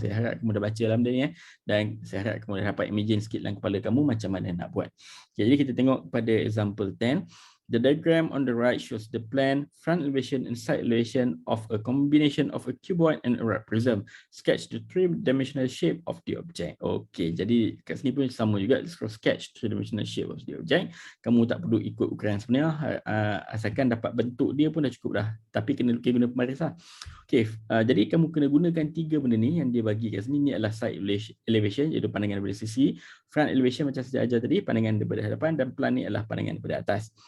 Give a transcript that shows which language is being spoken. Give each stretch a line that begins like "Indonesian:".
Malay: Saya harap kamu dah baca dalam benda ni dan saya harap kamu dah dapat imagine sikit dalam kepala kamu macam mana nak buat. Okay, jadi kita tengok pada example 10.
English: The diagram on the right shows the plan, front elevation and side elevation of a combination of a cuboid and a right prism. Sketch the three-dimensional shape of the object.
Malay: Okey, jadi kat sini pun sama juga.
English: Sketch three-dimensional shape of the object.
Malay: Kamu tak perlu ikut ukuran sebenarnya, asalkan dapat bentuk dia pun dah cukup dah. Tapi kena lukis guna pemaris lah. Okey, jadi kamu kena gunakan tiga benda ni yang dia bagi kat sini. Ni adalah side elevation, iaitu pandangan daripada sisi. Front elevation macam saya ajar tadi, pandangan daripada hadapan, dan plan ni adalah pandangan daripada atas.